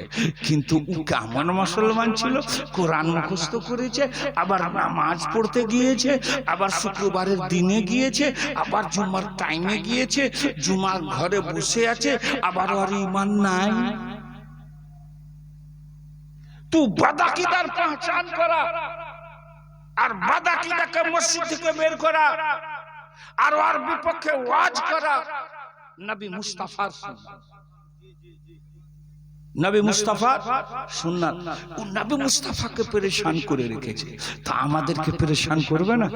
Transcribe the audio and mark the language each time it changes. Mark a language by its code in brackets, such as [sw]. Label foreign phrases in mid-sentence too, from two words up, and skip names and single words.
[bn] কিন্তু ও কেমন মুসলমান ছিল, কোরআন মুখস্থ করেছে, আবার নামাজ পড়তে গিয়েছে, আবার শুক্রবারের দিনে গিয়েছে, আবার জুমার টাইমে গিয়েছে, জুমার ঘরে বসে আছে, আবার আর ঈমান নাই। [hi] तू बदाकीदार पहचान करा और [bn] बदाकीदाকে মসজিদ থেকে বের করা আর ওর বিপক্ষে ওয়াজ করা নবী মুস্তাফার সুন্নাত। নবী মুস্তাফার সুন্নাত। ও নবী মুস্তাফাকে পরেশান করে রেখেছে, তা আমাদেরকে পরেশান করবে না?